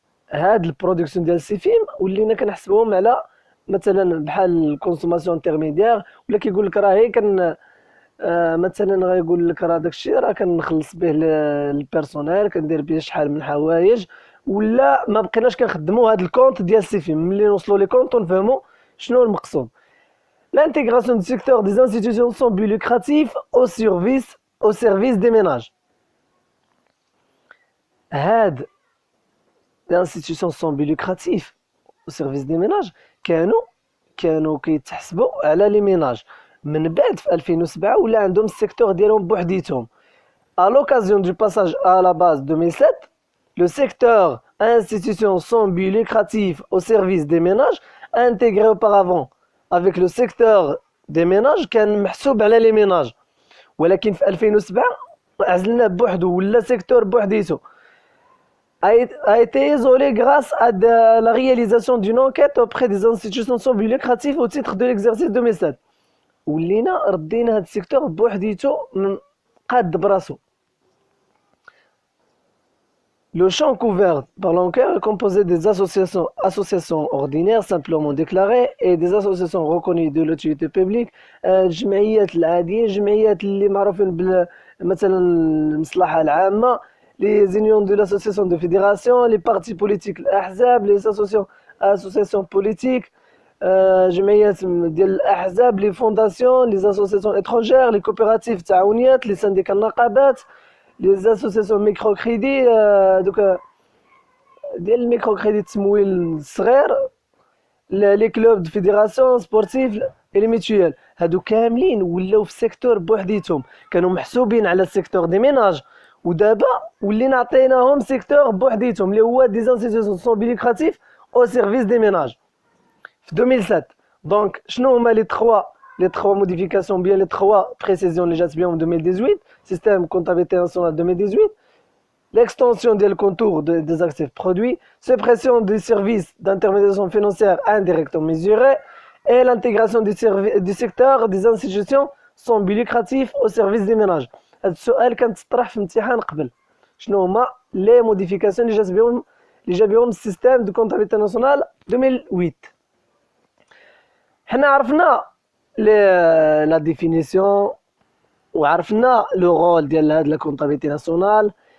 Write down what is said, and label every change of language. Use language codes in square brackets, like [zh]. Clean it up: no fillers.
[ar] هاد البرودكسيون ديال سيفيم ولينا كنحسبوهم على مثلا بحال الكونسوماسيون انترميديير، ولا كيقول لك راه هي كان مثلا غيقول لك راه داكشي راه كنخلص به البيرسونيل، كندير به شحال من حوايج، ولا ما بقيناش كنخدموا هاد الكونت ديال سيفيم. ملي نوصلوا لي كونت ونفهموا شنو المقصود. [fr] L'intégration du secteur des institutions sans but lucratif au service des ménages. [ar] هاد [fr] l'institution sans but lucratif au service des ménages [ar] كانوا كيتحسبوا على لي ميناج. من بعد في 2007 ولا عندهم السيكتور ديالهم بوحديتهم. [fr] À l'occasion du passage à la base 2007, le secteur institution sans but lucratif au service des ménages intégré auparavant avec le secteur des ménages [ar] كان محسوب على لي ميناج، ولكن في 2007 عزلنا بوحدو ولا سيكتور بوحديتو. [fr] a été isolé grâce à la réalisation d'une enquête auprès des institutions sans but lucratif au titre de l'exercice 2007. [ar] ولينا ردينا هاد السيكتور بوحديتو قاد براسو. [fr] Le champ couvert par l'enquête est composé des associations ordinaires simplement déclarées et des associations reconnues de l'utilité publique. [ar] الجمعيات العادية، الجمعيات اللي معروفين مثلا المصلحة العامة، [fr] les unions de l'association de fédération, les partis politiques [ar] الأحزاب، [fr] les associations politiques، [ar] جمعيات ديال الأحزاب، [fr] les fondations، les associations étrangères، les coopératives [ar] تعاونيات، [fr] les syndicats [ar] النقابات، [fr] les associations microcrédit [ar] دوك ديال الميكروكريدي التمويل الصغير، لي كلوب دو فيدراسيون سبورتيف لي ميتويال. هادو كاملين ولاو في سيكتور بوحديتهم، كانوا محسوبين على السيكتور دي ميناج، ودابا ولينا عطيناهم سيكتور بوحديتهم اللي هو دي انستيتيوشن سون بي لوكراتيف او سيرفيس دي ميناج في 2007. دونك شنو هما لي [fr] 3 modifications bien les 3 précisions [ar] اللي جات بهم [fr] 2018 système comptabilité nationale 2018: l'extension des contours des actifs produits, suppression des services d'intermédiation financière indirectement mesurés et l'intégration du secteur des institutions sans but lucratif au service des ménages. [ar] هذا السؤال كان تطرح في امتحان قبل، شنو هما لي موديفيكاسيون اللي جات بهم اللي جا بهم السيستم دو كونتابيليتي ناسيونال 2008. حنا عرفنا لا ديفينيسيون وعرفنا لو رول ديال هاد لا كونتابيليتي ناسيونال.